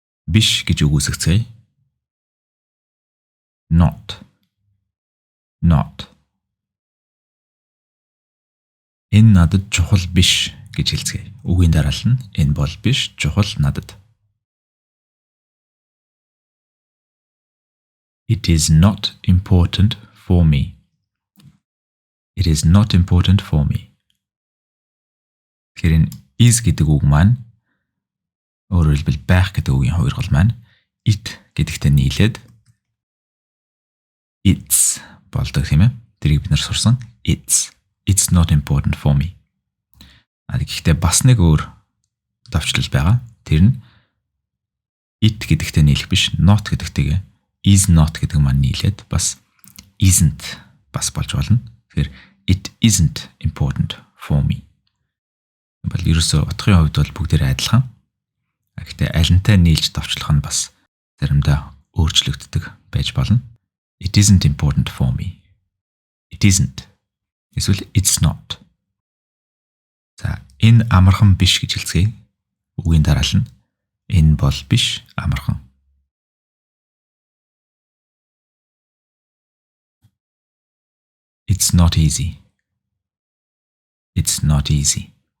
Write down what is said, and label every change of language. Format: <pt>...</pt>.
<mn>Биш гэж үгүйсгэцгээе.</mn> <en>Not. Not.</en> <mn>Энэ надад чухал биш гэж хэлцгээе. Үгийн дараалал нь энэ бол биш, чухал надад.</mn> <en>It is not important for me. It is not important for me.</en> <mn>Тэгэхээр энэ is гэдэг үг маань өөрөөр хэлбэл байх гэдэг үгийн хувиргал маань it гэдэгтэй нийлээд it's болдог тийм ээ. Тэрийг бид нар сурсан.</mn> <en>It's not important for me.</en> <mn>Гэхдээ бас нэг өөр давчлал байгаа. Тэр нь it гэдэгтэй нийлэх биш, not гэдэгтэйгээ is not гэдэг маань нийлээд бас isn't бас болж болно. Тэгэхээр</mn> <en>it isn't important for me.</en> <mn>Бол ерөөсөө утгын хувьд бол бүгдээр адилхан. Гэхдээ алинтай нийлж давчлах нь бас заримдаа өөрчлөгддөг байж болно.</mn> <en>It isn't important for me. It isn't.</en> <mn>Эсвэл</mn> <en>it's not.</en> <mn>За энэ амархан биш гэж хэлцгээе. Үгийн дараалал нь энэ бол биш, амархан.</mn> <en>It's not easy. It's not easy.</en>